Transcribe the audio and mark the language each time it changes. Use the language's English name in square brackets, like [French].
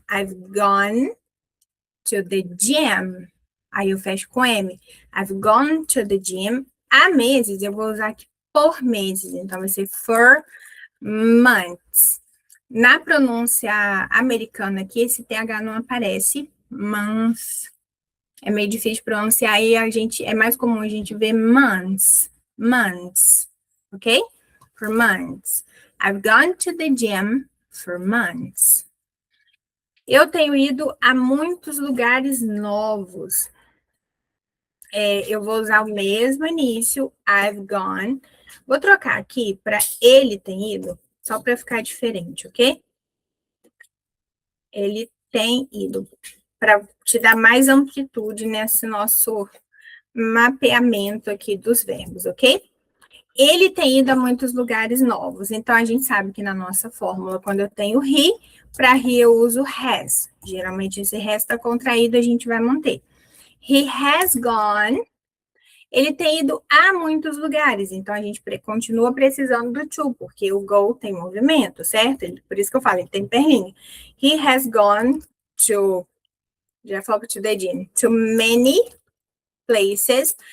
[English] I've gone to the gym. [Portuguese] Aí eu fecho com M. [English] I've gone to the gym. [Portuguese] há meses, eu vou usar aqui por meses, então vai ser [English] for months. [Portuguese] Na pronúncia americana aqui, esse TH não aparece, months. É meio difícil de pronunciar e é mais comum a gente ver months, ok? [English] For months. I've gone to the gym for months. [Portuguese] Eu tenho ido a muitos lugares novos. Eu vou usar o mesmo início, [English] I've gone. [Portuguese] Vou trocar aqui para ele tem ido, só para ficar diferente, ok? Ele tem ido, para te dar mais amplitude nesse nosso mapeamento aqui dos verbos, ok? Ele tem ido a muitos lugares novos, então a gente sabe que na nossa fórmula, quando eu tenho he, para he eu uso has. Geralmente esse has está contraído, a gente vai manter. [English] He has gone. [Portuguese] Ele tem ido a muitos lugares, então a gente continua precisando do to, porque o go tem movimento, certo? Por isso que eu falo, ele tem perninha. [English] He has gone to, [Portuguese] já falo [English] to the gym, to many places.